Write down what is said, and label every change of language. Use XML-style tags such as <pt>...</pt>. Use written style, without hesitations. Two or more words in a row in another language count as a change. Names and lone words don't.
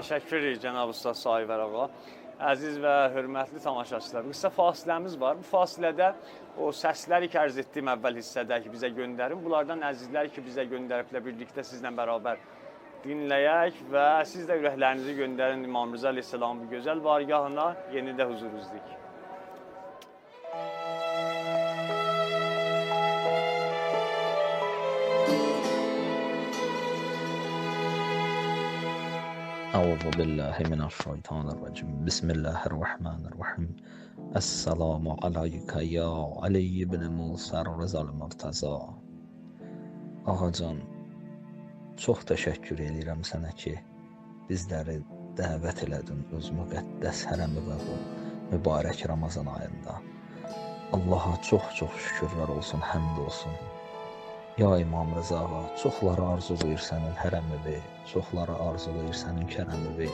<az>təşəkkür edirik cənab Ustad Sahibər ağa. Əziz və hörmətli tamaşaçılar, qısa fasiləmiz var. Bu fasilədə o səsləri ki, ərz etdiyim əvvəl hissədə ki, bizə göndərin. Bunlardan əzizlər ki, bizə göndəriblə birlikdə sizlə bərabər dinləyək və siz də ürəklərinizi göndərin İmam Rıza Əleyhisselamın bu gözəl vargahına, yeni də huzurunuzdayıq.</az> <ar>أعوذ بالله من الشيطان الرجيم بسم الله الرحمن الرحيم السلام عليك يا علي بن موسى الرضا المرتضى.</ar> <az>Ağacan, çox təşəkkür edirəm sənə ki, bizləri dəvət elədin öz müqəddəs hərəmi və bu mübarək Ramazan ayında. Allaha çox-çox şükürlər olsun, həmd olsun. Ya İmam Rıza ağa, çoxları arzulayır sənin hərəmivi, çoxları arzulayır sənin kərəmivi.</az>